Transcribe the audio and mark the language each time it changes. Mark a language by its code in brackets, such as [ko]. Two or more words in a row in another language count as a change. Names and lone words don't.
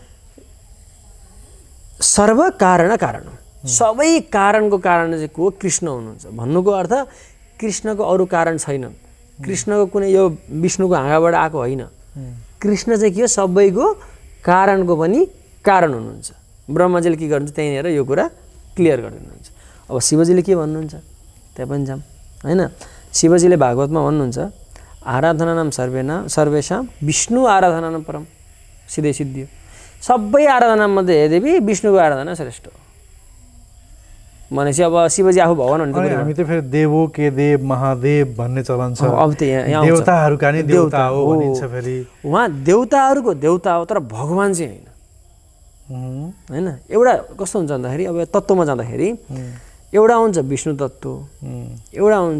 [ne] सर्व कारण सबै कारणको कारण चाहिँ को कृष्ण हुनुहुन्छ भन्नुको अर्थ कृष्णको अरू कारण छैन कृष्णको कुनै यो विष्णुको हाँगाबाट आएको होइन कृष्ण चाहिँ के हो सबैको कारणको पनि कारण हुनुहुन्छ ब्रह्माजीले के गर्नुहुन्छ त्यहीँनिर यो कुरा क्लियर गरिदिनुहुन्छ अब शिवजीले के भन्नुहुन्छ त्यहाँ पनि जाऊँ होइन शिवजीले भागवतमा भन्नुहुन्छ [sa] आराधनानाम सर्वेषां विष्णु आराधनानाम परम [ne] सिधै सिद्धियो सबै आराधनामध्ये हेदेवी विष्णुको आराधना श्रेष्ठ हो भनेपछि अब शिवजी आफू भगवान भन्ने हामी त फेरि [hi] देवो के देव महादेव [ne] भन्ने चलन छ अब त्यहाँ देवताहरूका नि देवता हो भनिन्छ फेरि उहाँ देवताहरूको देवता हो तर भगवान चाहिँ होइन एउटा कस्तो हुन्छ भन्दाखेरि अब तत्त्वमा जाँदाखेरि एउटा हुन्छ विष्णु तत्त्व एउटा हुन्छ